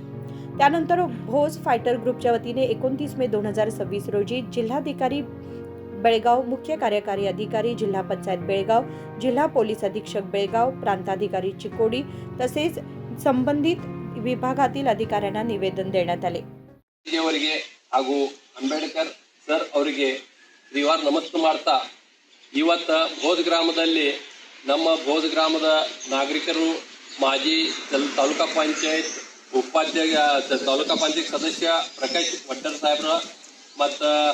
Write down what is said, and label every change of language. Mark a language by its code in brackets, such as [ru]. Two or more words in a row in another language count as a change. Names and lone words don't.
[mr] त्यानंतर भोज फायटर ग्रुपच्या वतीने 29 मे 2026 रोजी जिल्हाधिकारी बेळगाव, मुख्य कार्यकारी अधिकारी जिल्हा पंचायत बेळगाव, जिल्हा पोलीस अधीक्षक बेळगाव, प्रांताधिकारी चिकोडी तसेच संबंधित विभागातील अधिकाऱ्यांना निवेदन देण्यात आले. [kn] ಅವರಿಗೆ ಹಾಗೂ ಅಂಬೇಡ್ಕರ್ ಸರ್ ಅವರಿಗೆ ಶ್ರೀವಾರ ನಮಸ್ಕಾರ ಮಾಡ್ತಾ ಇವತ್ತು ಭೋಜ್ ಗ್ರಾಮದಲ್ಲಿ ನಮ್ಮ ಭೋಜ್ ಗ್ರಾಮದ ನಾಗರಿಕರು ಮಾಜಿ ತಾಲೂಕಾ ಪಂಚಾಯತ್ ಉಪಾಧ್ಯಕ್ಷ ತಾಲೂಕಾ ಪಂಚಾಯತ್ ಸದಸ್ಯ ಪ್ರಕಾಶ್ ವಡ್ಡರ್ ಸಾಹೇಬ್ರ ಮತ್ತು